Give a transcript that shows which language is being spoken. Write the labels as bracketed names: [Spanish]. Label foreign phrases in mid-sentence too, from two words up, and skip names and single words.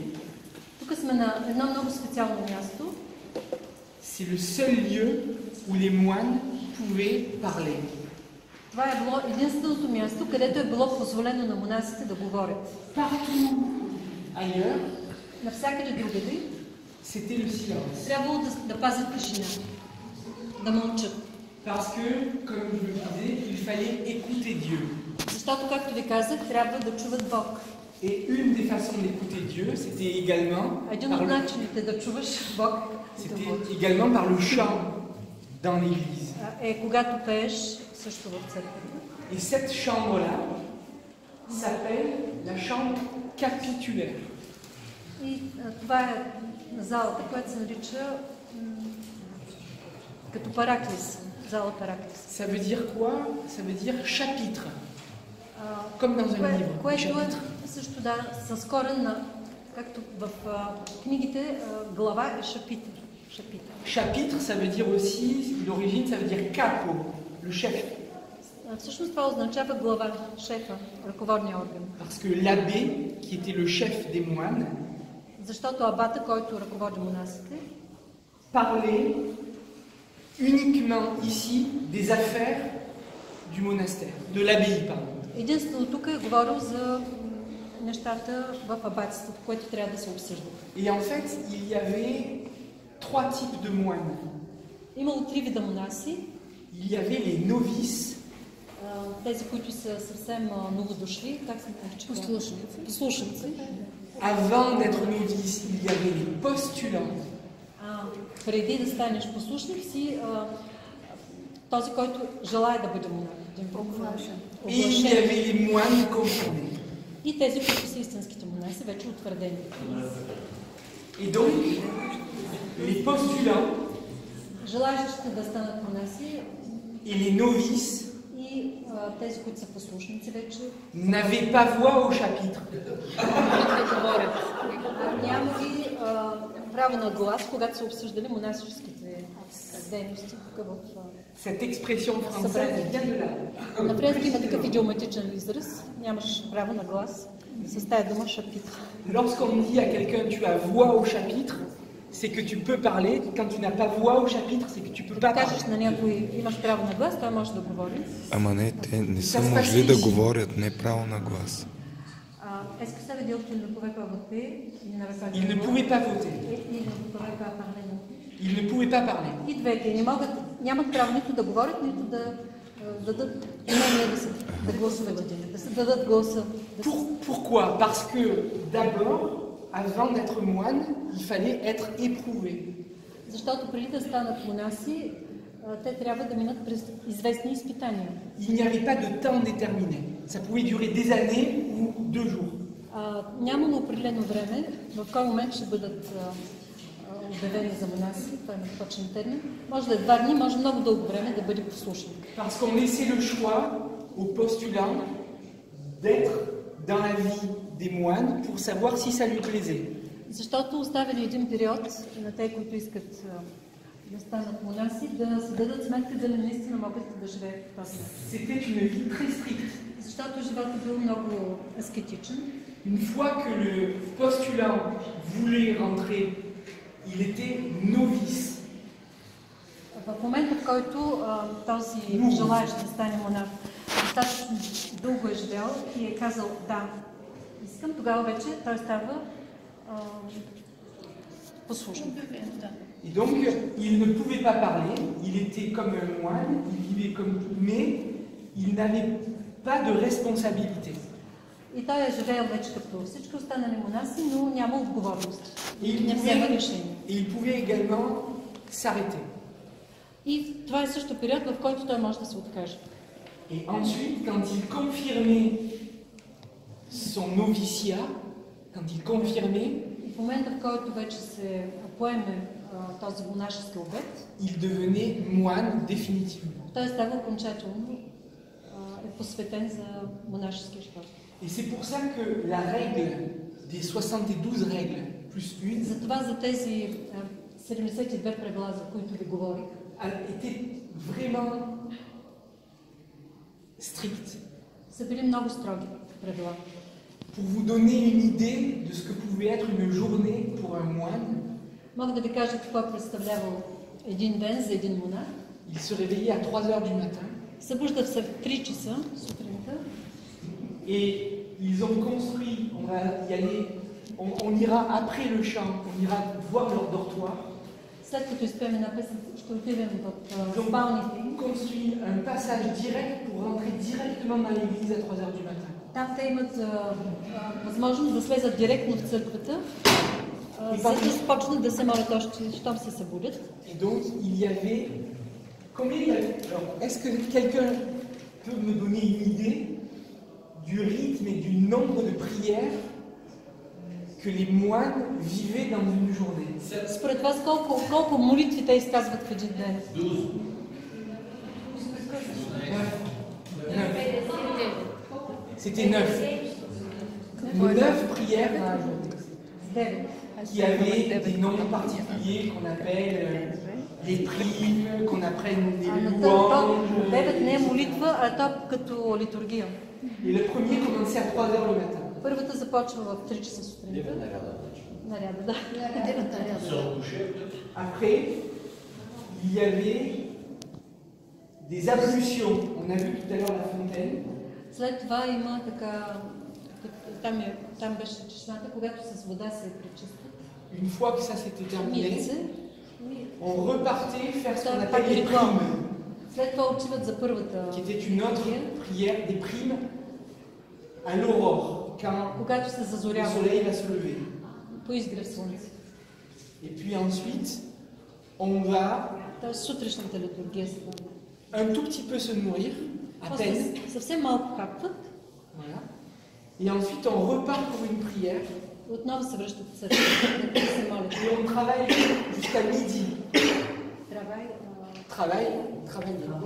[Bulgarian] Тук сме на едно много специално място. [French] C'est le seul lieu où les moines pouvaient parler. [Bulgarian] Това е било единственото място, където е било позволено на монасите да говорят. [French] Partout ailleurs, [Bulgarian] навсякъде другаде, [French] c'était le silence. [Bulgarian] трябвало да пазят тишина, да мълчат. [French] Parce que, comme je le disais, il fallait écouter Dieu. [Bulgarian] Защото, както ви казах, трябва да чуват Бог. [French] Et une des façons d'écouter Dieu, c'était également [Bulgarian] Един от начините да чуваш Бог, [French] c'était également par le chant dans l'église. [Bulgarian] е когато пееш също в църквата. [French] Et cette chambre-là s'appelle la chambre capitulaire. [Bulgarian] И това е залата, която се нарича като параклис, зала параклис. [French] Ça veut dire quoi? Ça veut dire chapitre. Comme dans un livre. [Bulgarian] Което е също да, с корен на, както в книгите, глава е шапитър. [French] Chapitre, ça veut dire aussi, l'origine, ça veut dire capo, le chef. [Bulgarian] Всъщност това означава глава, шефа, ръководния орган. [French] Parce que l'abbé, qui était le chef des moines, [Bulgarian] защото абата, който ръководи монасите, [French] parlait uniquement ici des affaires du monastère, de l'abbaye, pardon. [Bulgarian] единствено тук е говорил за нещата в аббатството, което трябва да се обсъжда. [French] Et en fait, il y avait trois types de moines. [Bulgarian] Имало три вида монаси. [French] Il y avait les novices, [Bulgarian] Тези, които са съвсем новодошли, как се наричат? Послушници. Послушници. [French] avant d'être novice, il y avait les postulants. [Bulgarian] Преди да станеш послушник си този, който желая да бъде монах. [French] Et il y avait les moines confirmés. [Bulgarian] И тези, които са истинските монаси, вече утвърдени. [French] Et donc, les postulants [Bulgarian] Желаящите да станат монаси [French] et les novices [Bulgarian] и тези, които са послушници вече, [French] n'avaient pas voix au chapitre. [Bulgarian] нямали право на глас, когато са обсъждали монашеските дейности тук в [French] Cette expression française vient de là. [Bulgarian] на френски има такъв идиоматичен израз, нямаш право на глас с тая дума шапитър. [French] Lorsqu'on dit à quelqu'un tu as voix au chapitre, c'est que tu peux parler. Quand tu n'as pas voix au chapitre, c'est que tu peux pas [Bulgarian] Кажеш [French] parler. [Bulgarian] на някой имаш право на глас, той може да говори. Ама не, те не са могли да говорят, не право на глас. [French] Est-ce que ça veut dire qu'il ne pouvait pas voter? Ils ne pouvaient pas voter. Il ne pouvait pas parler. Ils ne pouvaient pas parler. [Bulgarian] И двете нямат право нито да говорят, нито да дадат мнение да гласуват, да се дадат гласа. [French] Pourquoi? Parce que d'abord, avant d'être moine, il fallait être éprouvé. [Bulgarian] Защото преди да станат монаси, те трябва да минат през известни изпитания. [French] Il n'y avait pas de temps déterminé. Ça pouvait durer des années ou 2 jours. [Bulgarian] Нямало определено време, в кой момент ще бъдат обявени за монаси, това е точен термин. Може да е 2 дни, може много дълго време да бъде послушник. [French] Parce qu'on laissait le choix aux postulants d'être dans la vie des moines pour savoir si ça lui plaisait. [Bulgarian] Защото оставили един период на те, които искат да станат монаси, да се дадат сметка дали наистина могат да живеят в този начин. [French] C'était une vie très stricte. [Bulgarian] Защото животът бил много аскетичен. [French] Une fois que le postulant voulait rentrer, il était novice. [Bulgarian] В момента, в който този желаещ да стане монах достатъчно дълго е живял и е казал да, искам, тогава вече той става послушник. [French] Et donc, il ne pouvait pas parler, il était comme un moine, il vivait comme tout, mais il n'avait pas de responsabilité. [Bulgarian] И той е живеел вече като всички останали монаси, но няма отговорност. [French] Et [Bulgarian] Не взема решение. [French] il pouvait également s'arrêter. [Bulgarian] И това е също период, в който той може да се откаже. [French] Et ensuite, quand il confirmait son noviciat, quand il confirmait, [Bulgarian] И в момента, в който вече се поеме този монашески обет, [French] il devenait moine définitivement. [Bulgarian] той става окончателно е посветен за монашеския живот. [French] Et c'est pour ça que la règle des 72 règles plus une [Bulgarian] Затова за тези 72 правила, за които ви говорих, [French] était vraiment stricte. [Bulgarian] са били много строги правила. [French] Pour vous donner une idée de ce que pouvait être une journée pour un moine, [Bulgarian] Мога да ви кажа какво е представлявал един ден за един монах. [French] il se réveillait à 3 heures du matin [Bulgarian] Събужда се в 3 часа сутринта [French] et ils ont construit, on va y aller, on ira après le chant, on ira voir leur dortoir. [Bulgarian] След като изпеем една песен, ще отидем [French] Ils [Bulgarian] в [French] ont [Bulgarian] спалните им. [French] construit un passage direct pour rentrer directement dans l'église à 3 heures du matin. [Bulgarian] Там те имат възможност да слезат директно в църквата, за да започнат да се молят още, щом се събудят. [French] Et donc, il y avait... Combien il y avait... Alors, est-ce que quelqu'un peut me donner une idée du rythme et du nombre de prières que les moines vivaient dans une journée? [Bulgarian] Според вас колко молитви те изказват в един ден? [French] 9. C'était 9. 9 prières dans la journée. 9. Qui avaient des noms particuliers qu'on appelle les primes, qu'on appelle des louanges. [Bulgarian] 9 не е молитва, а то като литургия. [French] Et le premier commençait à 3 heures le matin. [Bulgarian] Първата започва в 3 часа сутринта. Наряда, да. [French] Après, il y avait des ablutions. On a vu tout à l'heure la fontaine. [Bulgarian] След това има така там беше чешмата, когато с вода се пречистват. [French] Une fois que ça s'était terminé, [Bulgarian] Мият се. [French] on repartait faire ce qu'on [Bulgarian] Това е [French] appelle [Bulgarian] пак [French] les [Bulgarian] ритуал. [French] primes, [Bulgarian] След това отиват за първата [French] qui était une autre prière, des primes à l'aurore, quand [Bulgarian] когато се [French] le [Bulgarian] зазорява [French] soleil va se lever. [Bulgarian] по изгрев слънце. [French] Et puis ensuite, on va [Bulgarian] Тоест сутрешната литургия се води. [French] un tout petit peu se nourrir, à peine. [Bulgarian] После съвсем малко хапват, [French] Voilà. Et ensuite, on repart pour une prière отново се връщат в църквата, да се молят. et on travaille jusqu'à midi. Travail. Travailler.